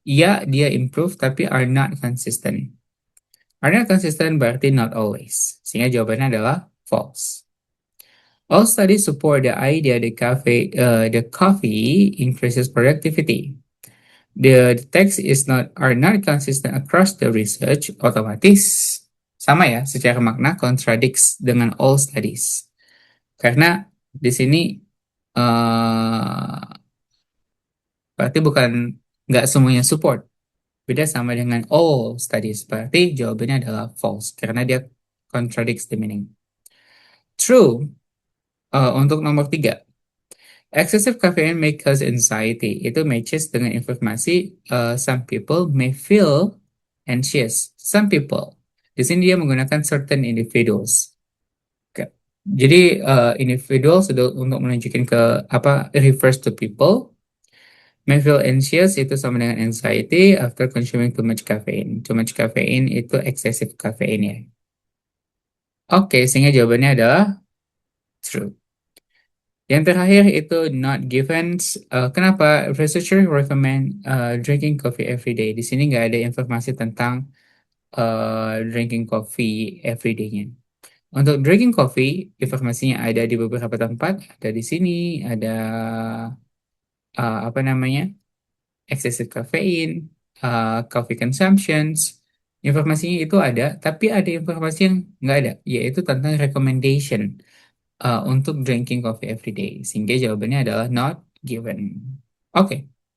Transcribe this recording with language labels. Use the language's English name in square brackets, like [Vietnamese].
[Indonesian] Ya, dia improve tapi [English] are not consistent. Are not consistent berarti not always. [Indonesian] Sehingga jawabannya adalah false. [English] All studies support the idea the coffee increases productivity. The text is not are not consistent across the research, [Indonesian] otomatis sama ya, secara makna [English] contradicts dengan all studies. [Indonesian] Karena di sini uh, berarti bukan nggak semuanya support. Beda sama dengan all studies. Berarti jawabannya adalah false karena dia [English] contradicts the meaning. [Indonesian] True untuk nomor 3. [English] Excessive caffeine may cause anxiety. [Indonesian] Itu [English] matches [Indonesian] dengan informasi [English] some people may feel anxious. Some people. [Indonesian] Di sini dia menggunakan certain individuals. Jadi individuals untuk menunjukin ke apa refers to people. [English] May feel anxious [Indonesian] itu sama dengan [English] anxiety after consuming too much caffeine. Too much caffeine itu excessive caffeine ya. [Indonesian] Oke, sehingga jawabannya adalah true. Yang terakhir itu not given. Kenapa [English] researcher recommend drinking coffee every day? [Indonesian] Di sini nggak ada informasi tentang [English] drinking coffee every day-nya. [Indonesian] Untuk drinking coffee, informasinya ada di beberapa tempat. Ada di sini, ada apa namanya? [English] Excessive caffeine, coffee consumptions. [Indonesian] Informasinya itu ada, tapi ada informasi yang nggak ada, yaitu tentang recommendation untuk [English] drinking coffee every day. [Indonesian] Sehingga jawabannya adalah not given. Oke.